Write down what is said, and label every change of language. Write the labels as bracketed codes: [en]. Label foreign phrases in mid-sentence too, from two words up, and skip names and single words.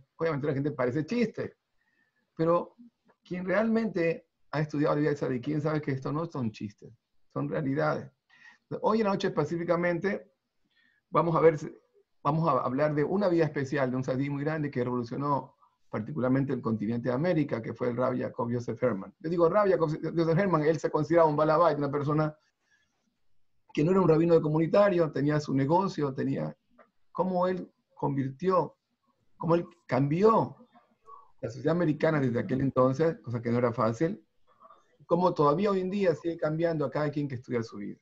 [es] Obviamente la gente parece chiste, pero quien realmente ha estudiado la vida de Tzadikim sabe que esto no son chistes, son realidades. Hoy en la noche específicamente vamos a hablar de una vida especial, de un tzadik muy grande que revolucionó particularmente el continente de América, que fue el Rabbi Yaakov Yosef Herman. Yo digo Rabbi Yaakov Yosef Herman, él se consideraba un balabait, una persona que no era un rabino de comunitario, tenía su negocio, tenía cómo él convirtió, cómo él cambió la sociedad americana desde aquel entonces, cosa que no era fácil, como todavía hoy en día sigue cambiando a cada quien que estudia su vida.